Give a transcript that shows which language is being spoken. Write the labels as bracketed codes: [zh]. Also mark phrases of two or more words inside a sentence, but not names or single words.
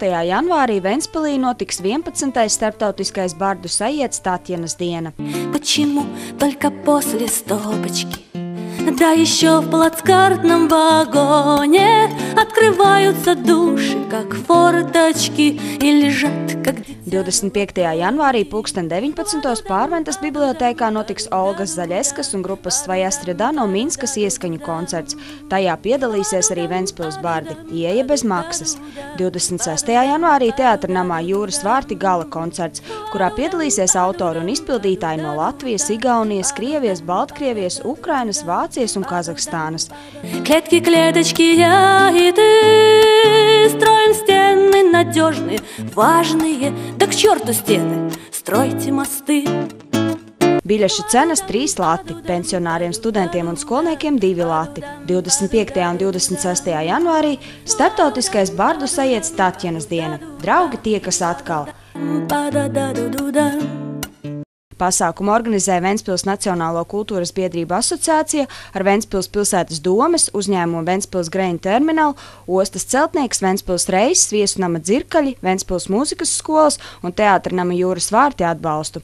[lv] janvārī Ventspilī notiks 11. starptautiskais bardu sajietes Tatjanas diena. [ru] Почему только после стопочки? Да еще в плацкартном вагоне открываются души, как форточки, и лежат, как... [lv] 25. janvārī pulksten 19. Pārventas bibliotēkā notiks Olgas Zaļeskas un grupas Svaja Streda no Minskas ieskaņu koncerts. Tajā piedalīsies arī Ventspils bardi. Ieeja bez maksas. 26. janvārī Teātra namā Jūras vārti gala koncerts, kurā piedalīsies autori un izpildītāji no Latvijas, Igaunijas, Krievijas, Baltkrievijas, Ukrainas, Vācijas un Kazahstānas. [ru] Клетки, клеточки, я и ты строим стены надежные, важные, да к черту стены, стройте мосты. [lv] Biļešu cenas 3 lati, pensionāriem, studentiem un skolniekiem 2 lati. 25. un 26. janvārī starptautiskais bardu sajietes Tatjanas diena. Draugi tiekas atkal. Pasākumu organizē Ventspils Nacionālo kultūras biedrību asociācija ar Ventspils pilsētas domes, uzņēmumu Ventspils Grain terminālu, ostas celtnieks, Ventspils Reiss, viesunama Dzirkaļi, Ventspils mūzikas skolas un Teātra nama Jūras vārti atbalstu.